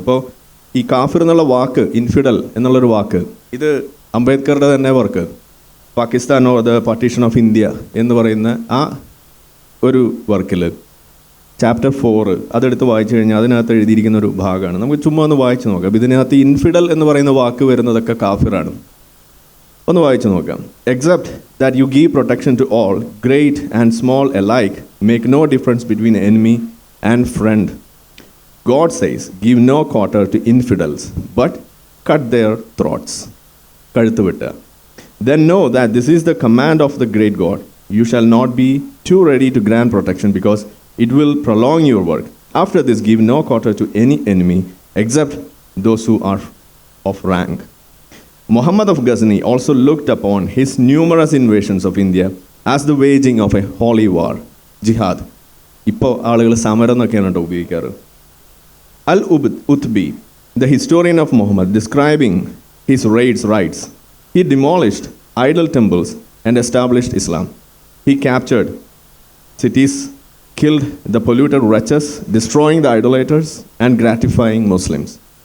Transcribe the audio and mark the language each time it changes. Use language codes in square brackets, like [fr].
[ml] അപ്പോൾ ഈ കാഫിർ എന്നുള്ള വാക്ക്, ഇൻഫിഡൽ എന്നുള്ളൊരു വാക്ക്, ഇത് അംബേദ്കറുടെ തന്നെ work Pakistan or the partition of India എന്ന് പറയുന്ന ആ ഒരു വർക്കിൽ ചാപ്റ്റർ 4 അതെടുത്ത് വായിച്ചു കഴിഞ്ഞാൽ അതിനകത്ത് എഴുതിയിരിക്കുന്ന ഒരു ഭാഗമാണ്. നമുക്ക് ചുമ്മാ ഒന്ന് വായിച്ചു നോക്കാം. ഇതിനകത്ത് ഇൻഫിഡൽ എന്ന് പറയുന്ന വാക്ക് വരുന്നതൊക്കെ കാഫിറാണ്. ഒന്ന് വായിച്ചു നോക്കാം. [en] Except that you give protection to all, great and small alike, make no difference between enemy and friend. God says, give no quarter to infidels, but cut their throats. [ml] കഴുത്ത് വെട്ടുക. [en] Then know that this is the command of the great God. You shall not be too ready to grant protection because it will prolong your work. After this, give no quarter to any enemy except those who are of rank. Muhammad of Ghazni also looked upon his numerous invasions of India as the waging of a holy war, jihad. [ml] ഇപ്പോൾ ആളുകൾ സമരം എന്നൊക്കെയാണ് കേട്ടോ ഉപയോഗിക്കാറ്. [en] Al-Utbi, the historian of Muhammad, describing his raids, writes, he demolished idol temples and established Islam. He captured cities, killed the polluted wretches, destroying the idolaters and gratifying Muslims.